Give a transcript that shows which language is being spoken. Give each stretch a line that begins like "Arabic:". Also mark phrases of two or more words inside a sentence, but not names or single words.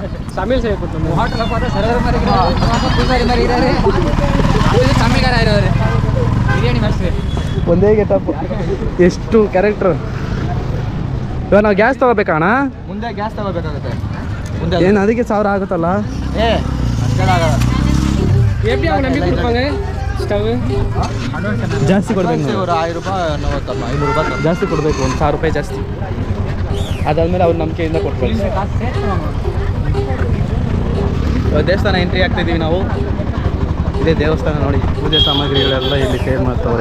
Kannada: ತಮಿಳ್ ಸೇರ್ಕೊಟ್ಟು ಹೋಟೆಲ್ ಸರ್ವರ್ ಪೂಜಾರಿ ಮರಿ ಇದ್ದಾರೆ, ತಮಿಳಾರ ಇರೋರು ಬಿರಿಯಾನಿ ಮಾಡಿಸ್ರಿ. ಒಂದೇ ಗೆಟಪ್, ಎಷ್ಟು ಕ್ಯಾರೆಕ್ಟ್ರು. ಇವಾಗ ನಾವು ಗ್ಯಾಸ್ ತೊಗೋಬೇಕಣ್ಣ. ಮುಂದೆ ಗ್ಯಾಸ್ ತಗೋಬೇಕಾಗುತ್ತೆ. ಮುಂದೆ ಏನು ಅದಕ್ಕೆ 1000 ಆಗುತ್ತಲ್ಲ? ಅಷ್ಟೆಲ್ಲ ಆಗಲ್ಲ.
Tamil: எப்படி அவங்க நம்பி கொடுப்பாங்க ஸ்டவ்?
Kannada: ಜಾಸ್ತಿ ಕೊಡ್ಬೇಕು ನಾವು.
Tamil: ஒரு 1000 ರೂಪಾಯಿ 500 ರೂಪಾಯಿ
Kannada: ಜಾಸ್ತಿ ಕೊಡಬೇಕು, ಒಂದು 1000 ರೂಪಾಯಿ ಜಾಸ್ತಿ. ಅದಾದ್ಮೇಲೆ ಅವ್ರ ನಂಬಿಕೆಯಿಂದ ಕೊಟ್ಕೊಳ್ಳಿ. ದೇವಸ್ಥಾನ ಎಂಟ್ರಿ ಆಗ್ತಿದ್ದೀವಿ ನಾವು. ಇದೇ ದೇವಸ್ಥಾನ ನೋಡಿ, ಪೂಜೆ ಸಾಮಗ್ರಿಗಳೆಲ್ಲ ಇಲ್ಲಿ ಸೇಲ್ ಮಾಡ್ತವ್ರೆ.